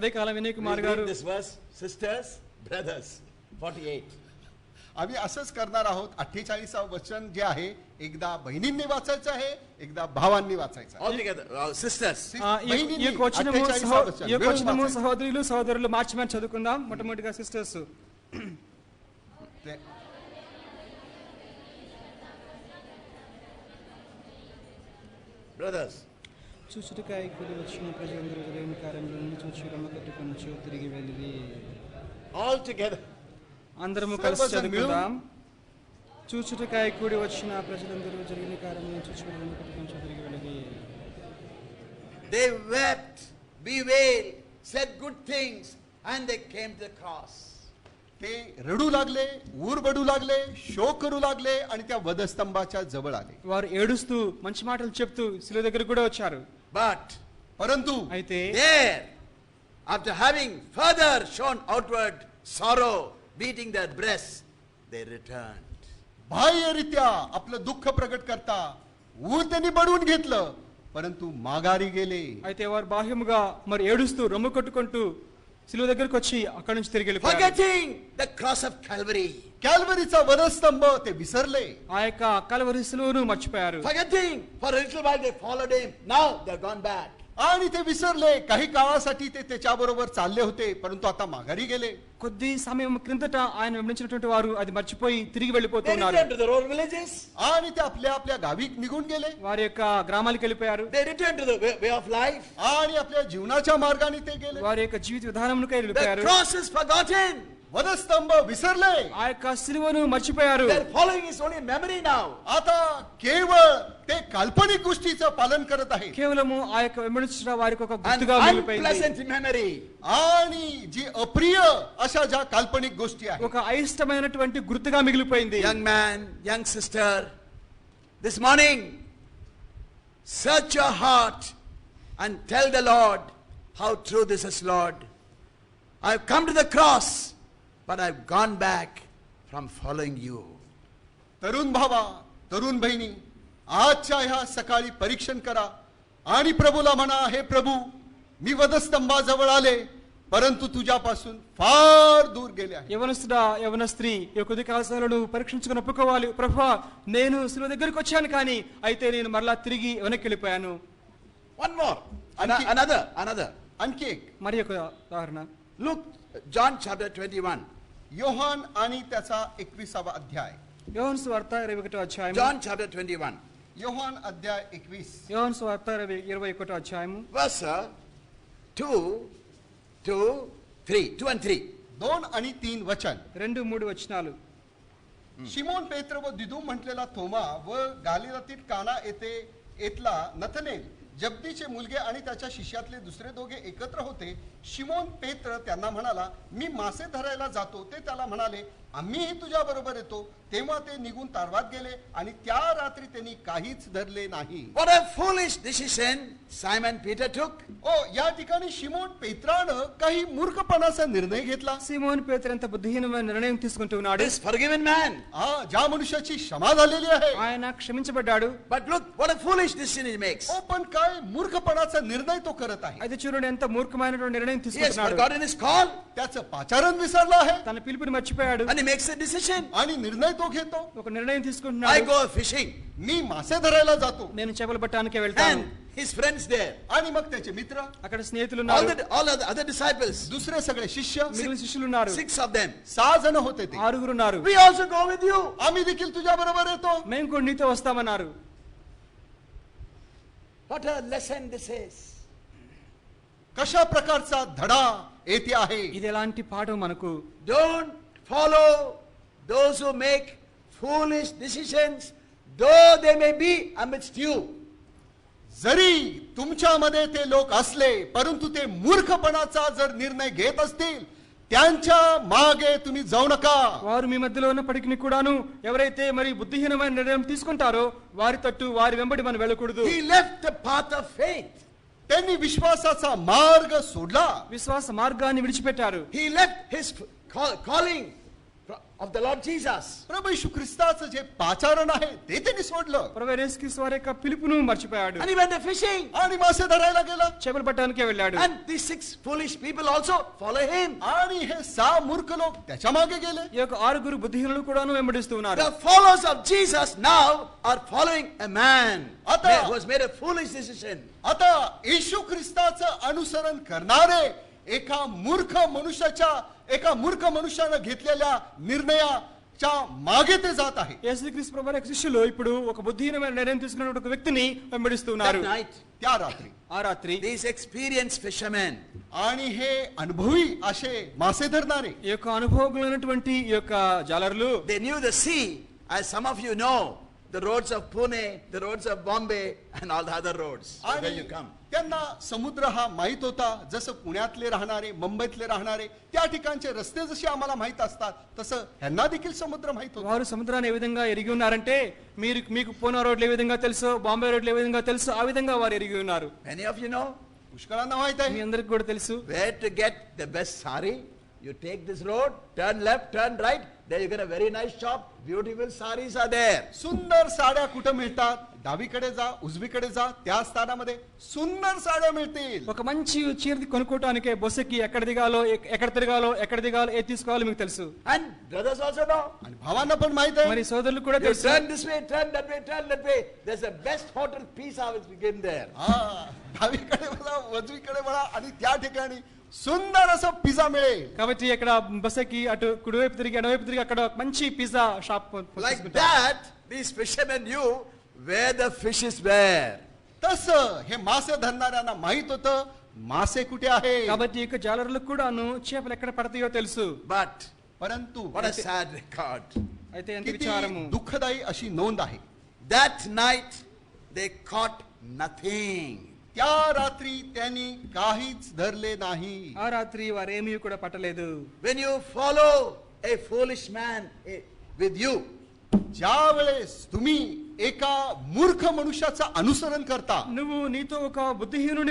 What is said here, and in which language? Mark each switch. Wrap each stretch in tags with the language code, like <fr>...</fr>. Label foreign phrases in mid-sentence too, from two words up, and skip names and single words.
<te>ఉదయకాలం వినయ్ కుమార్</te> <en>We'll</en> <te>గారు</te> <en>read this verse, sisters, brothers, 48.</en> <mr>आम्ही असंच करणार आहोत. 48व वचन जे आहे एकदा बहिणींनी वाचायचं आहे, एकदा भावांनी वाचायचं आहे.</mr> <en>All together. sisters.</en> <te>ఈ యొక్క వచనము 48వ వచనం. ఈ యొక్క వచనము సహోదరులు సహోదరులు మార్చి చదువుకుందాం. మొట్టమొదటిగా సిస్టర్స్.</te> <mr>ते-</mr> <en>Brothers.</en> <te>చూచుటకై కూడి వచ్చిన ప్రజలందరూ జరిగిన కార్యములను చూచి రొమ్ము కొట్టుకొనుచు తిరిగి వెళ్ళిరి.</te> <en>All together.</en> <te>అందరము కలిసి చదువుకుందాం. చూచుటకై కూడి వచ్చిన ప్రజలందరూ జరిగిన కార్యములను చూచి రొమ్ము కొట్టుకొనుచు తిరిగి వెళ్ళిరి.</te> <en>They wept, bewailed, said good things, and they came to the cross.</en> <mr>ते रडू लागले, ऊरबडू लागले, शोक करू लागले आणि त्या वधस्तंभाच्या जवळ आले.</mr> <te>వారు ఏడుస్తూ మంచి మాటలు చెప్తూ శిలువ దగ్గర కూడా వచ్చారు.</te> <en>But</en> <mr>परंतु</mr> <te>అయితే</te> <en>there, after having further shown outward sorrow, beating their breasts, they returned.</en> <mr>बाह्यरित्या आपलं दुःख प्रकट करता ऊर त्यांनी बडवून घेतलं, परंतु माघारी गेले.</mr> <te>అయితే వారు బాహ్యముగా మరి ఏడుస్తూ రొమ్ము కొట్టుకుంటూ శిలువ దగ్గరకు వచ్చి అక్కడి నుంచి తిరిగి వెళ్ళిపోయారు.</te> <en>Forgetting the cross of Calvary.</en> <mr>कॅल्वरीचा वधस्तंभ ते विसरले.</mr> <te>ఆ యొక్క కల్వరి శిలువను మర్చిపోయారు.</te> <en>Forgetting, for a little while they followed him. Now they're gone back.</en> <mr>आणि ते विसरले. काही काळासाठी ते त्याच्याबरोबर चालले होते, परंतु आता माघारी गेले.</mr> <te>కొద్ది సమయం క్రిందట ఆయన వెంబడించినటువంటి వారు అది మర్చిపోయి తిరిగి</te> <en>They</en> <te>వెళ్ళిపోతున్నారు.</te> <en>returned to their own villages.</en> <mr>आणि ते आपल्या आपल्या गावी निघून गेले.</mr> <te>వారి యొక్క గ్రామాలకు వెళ్ళిపోయారు.</te> <en>They returned to the way of life.</en> <mr>आणि आपल्या जीवनाच्या मार्गाने ते गेले.</mr> <te>వారి యొక్క జీవిత విధానమునకై</te> <en>The</en> <te>వెళ్ళిపోయారు.</te> <en>cross is forgotten.</en> <mr>वधस्तंभ विसरले.</mr> <te>ఆ యొక్క శిలువను మర్చిపోయారు.</te> <en>They're following his only memory now.</en> <mr>आता केवळ ते काल्पनिक गोष्टीचं पालन करत आहे.</mr> <te>కేవలము ఆ యొక్క వెంబడించిన వారికి ఒక</te> <en>An</en> <te>గుర్తుగా మిగిలిపోయింది.</te> <en>unpleasant memory.</en> <mr>आणि जी अप्रिय अशा ज्या काल्पनिक गोष्टी आहेत.</mr> <te>ఒక అయిష్టమైనటువంటి గుర్తుగా మిగిలిపోయింది.</te> <en>Young man, young sister, this morning, search your heart and tell the Lord how true this is, Lord. I've come to the cross, but I've gone back from following you.</en> <mr>तरुण भावा, तरुण बहिणी, आजच्या ह्या सकाळी परीक्षण करा आणि प्रभूला म्हणा, हे प्रभू, मी वधस्तंभाजवळ आले, परंतु तुझ्यापासून फार दूर गेले आहे.</mr> <te>యవనస్తుడా యవన స్త్రీ ఈ కొద్ది కాలాలను పరీక్షించుకుని ఒప్పుకోవాలి. ప్రభువా, నేను శిలువ దగ్గరికి వచ్చాను కానీ అయితే నేను మరలా తిరిగి వెనక్కి వెళ్ళిపోయాను.</te> <en>One more.</en> <mr>Anki-</mr> <en>Another.</en> <mr>आणखी एक</mr> <te>మరి ఒక ఉదాహరణ</te> <en>Look, John chapter 21.</en> <mr>योहान आणि त्याचा 21वा अध्याय.</mr> <te>యోహాను సువార్త 21వ అధ్యాయం.</te> <en>John chapter 21.</en> <mr>योहान अध्याय 21</mr> <te>యోహాను సువార్త 21వ అధ్యాయము</te> <en>verse 2 and 3.</en> <mr>2 आणि 3 वचन.</mr> <te>2-3 వచనాలు.</te> <mr>शिमोन पेत्र व दिदूम म्हटलेला थोमा व गालिलातील काना येथे येतला नथनेल जब्दीचे मुलगे आणि त्याच्या शिष्यातले दुसरे दोघे एकत्र होते. शिमोन पेत्र त्यांना म्हणाला, मी मासे धरायला जातो. ते त्याला म्हणाले, आम्हीही तुझ्या बरोबर येतो. तेव्हा ते निघून तारवात गेले आणि त्या रात्री त्यांनी काहीच धरले नाही.</mr> <en>What a foolish decision Simon Peter took.</en> <mr>ओ या ठिकाणी शिमोन पेत्रानं काही मूर्खपणाचा निर्णय घेतला.</mr> <te>సీమోను పేతురు ఎంత బుద్ధిహీనమైన నిర్ణయం తీసుకుంటూ ఉన్నాడు.</te> <en>This forgiven man.</en> <mr>ज्या मनुष्याची क्षमा झालेली आहे.</mr> <te>ఆయన క్షమించబడ్డాడు.</te> <en>But look what a foolish decision he makes.</en> <mr>ओ पण काय मूर्खपणाचा निर्णय तो करत आहे.</mr> <te>అయితే చూడండి ఎంత మూర్ఖమైనటువంటి నిర్ణయం</te> <en>He has</en> <te>తీసుకుంటున్నాడు.</te> <en>forgotten his call</en> <mr>त्याचं पाचारण विसरलं आहे</mr> <te>తన పిలుపుని మర్చిపోయాడు.</te> <en>and he makes a decision.</en> <mr>आणि निर्णय तो घेतो.</mr> <te>ఒక నిర్ణయం</te> <en>I</en> <te>తీసుకుంటున్నాడు.</te> <en>go fishing</en> <mr>मी मासे धरायला जातो.</mr> <te>నేను చేపలు పట్టడానికి వెళ్తాను.</te> <en>and his friends there.</en> <mr>आणि मग त्याचे मित्र,</mr> <te>అక్కడ స్నేహితులు</te> <en>All</en> <te>ఉన్నారు.</te> <en>the other disciples.</en> <mr>दुसरे सगळे शिष्य,</mr> <te>మిగిలిన శిష్యులు ఉన్నారు.</te> <en>6 of them.</en> <mr>6 जण होते ते.</mr> <te>6 ఉన్నారు.</te> <en>We also go with you.</en> <mr>आम्ही देखील तुझ्या बरोबर येतो.</mr> <te>మేము కూడా నీతో వస్తామన్నారు.</te> <en>What a lesson this is.</en> <mr>कशा प्रकारचा धडा येथे आहे.</mr> <te>ఇది ఎలాంటి పాఠం మనకు.</te> <en>Don't follow those who make foolish decisions, though they may be amidst you.</en> <mr>जरी तुमच्यामध्ये ते लोक असले, परंतु ते मूर्खपणाचा जर निर्णय घेत असतील, त्यांच्या मागे तुम्ही जाऊ नका.</mr> <te>వారు మీ మధ్యలో ఉన్నప్పటికీ కూడాను ఎవరైతే మరి బుద్ధిహీనమైన నిర్ణయం తీసుకుంటారో వారి తట్టు వారి వెంబడి మనం వెళ్ళకూడదు.</te> <en>He left the path of faith.</en> <mr>त्यांनी विश्वासाचा मार्ग सोडला.</mr> <te>విశ్వాస మార్గాన్ని విడిచిపెట్టారు.</te> <en>He left his calling of the Lord Jesus.</en> <mr>प्रभू येशू ख्रिस्ताचं जे पाचारण आहे ते त्यांनी सोडलं</mr> <te>ప్రభువైన యేసుక్రీస్తు వారి యొక్క పిలుపును మర్చిపోయాడు.</te> <en>And he went fishing.</en> <mr>आणि मासे धरायला गेला.</mr> <te>చేపలు పట్టడానికి వెళ్ళాడు.</te> <en>And these 6 foolish people also follow him.</en> <mr>आणि हे 6 मूर्ख लोक त्याच्या मागे गेले.</mr> <te>ఈ యొక్క 6 బుద్ధిహీనులు కూడాను వెంబడిస్తూ ఉన్నారు.</te> <en>The followers of Jesus now are following a man</en> <mr>Ata-</mr> <en>who has made a foolish decision.</en> <mr>आता येशू ख्रिस्ताचं अनुसरण करणारे एका मूर्ख मनुष्यानं घेतलेल्या निर्णयाच्या मागे ते जात आहे.</mr> <te>యేసుక్రీస్తు ప్రభువు యొక్క శిష్యులు ఇప్పుడు ఒక బుద్ధిహీనమైన నిర్ణయం తీసుకున్న ఒక వ్యక్తిని వెంబడిస్తూ</te> <en>That</en> <te>ఉన్నారు.</te> <en>night,</en> <mr>त्या रात्री</mr> <te>ఆ రాత్రి</te> <en>these experienced fishermen,</en> <mr>आणि हे अनुभवी असे मासे धरणारे,</mr> <te>ఈ యొక్క అనుభవజ్ఞులైనటువంటి ఈ యొక్క జాలరులు</te> <en>they knew the sea, as some of you know, the roads of Pune, the roads of Bombay, and all the other roads where</en> <mr>आणि</mr> <en>you come.</en> <mr>त्यांना समुद्र हा माहित होता. जसं पुण्यातले राहणारे, मुंबईतले राहणारे, त्या ठिकाणचे रस्ते जसे आम्हाला माहित असतात, तसं ह्यांना देखील समुद्र माहित होता.</mr> <te>వారు సముద్రాన్ని ఏ విధంగా ఎరిగి ఉన్నారంటే మీకు పూనా రోడ్లు ఏ విధంగా తెలుసు, బాంబే రోడ్లు ఏ విధంగా తెలుసు, ఆ విధంగా వారు ఎరిగి ఉన్నారు.</te> <en>Many of you know</en> <mr>पुष्कळांना माहित</mr> <te>మీ</te> <mr>आहे</mr> <te>అందరికి కూడా తెలుసు.</te> <en>where to get the best sari. You take this road, turn left, turn right, there you get a very nice shop, beautiful saris are there.</en> <mr>सुंदर साड्या कुठं मिळतात, डावीकडे जा, उजवीकडे जा, त्या स्थानामध्ये सुंदर साड्या मिळतील.</mr> <te>ఒక మంచి చీర కొనుక్కోవటానికి బొసకి ఎక్కడ దిగాలో ఎక్కడ తిరగాలో ఏ తీసుకోవాలో మీకు తెలుసు.</te> <en>And brothers also know.</en> <mr>आणि भावांना पण माहित आहे.</mr> <te>మరి సోదరులు కూడా</te> <en>You</en> <te>తెలుసు.</te> <en>turn this way, turn that way, turn that way. There's a best hotel pizza which we give there.</en> <mr>हा, डावीकडे वळा, उजवीकडे वळा आणि त्या ठिकाणी सुंदर असं पिझ्झा मिळेल.</mr> <te>కాబట్టి ఇక్కడ బస్సుకి అటు కుడివైపు తిరిగి ఎడవైపు తిరిగి అక్కడ ఒక మంచి</te> <en>pizza shop Like that, these fishermen knew where the fishes were.</en> <mr>तसं हे मासे धरणाऱ्यांना माहित होतं मासे कुठे आहे.</mr> <te>కాబట్టి ఇక జాలరులకు కూడాను చేపలు ఎక్కడ పడతాయో తెలుసు.</te> <en>But</en> <mr>परंतु</mr> <en>what a sad record.</en> <te>అయితే ఎంత</te> <mr>किती</mr> <te>విచారము.</te> <mr>दुःखदायी अशी नोंद आहे.</mr> <en>That night they caught nothing.</en> <mr>त्या रात्री त्यांनी काहीच धरले नाही.</mr> <te>ఆ రాత్రి వారేమీ కూడా పట్టలేదు.</te> <en>When you follow a foolish man with you,</en> <mr>ज्या वेळेस तुम्ही एका मूर्ख मनुष्याचं अनुसरण करता,</mr> <te>నువ్వు నీతో ఒక బుద్ధిహీనుని</te>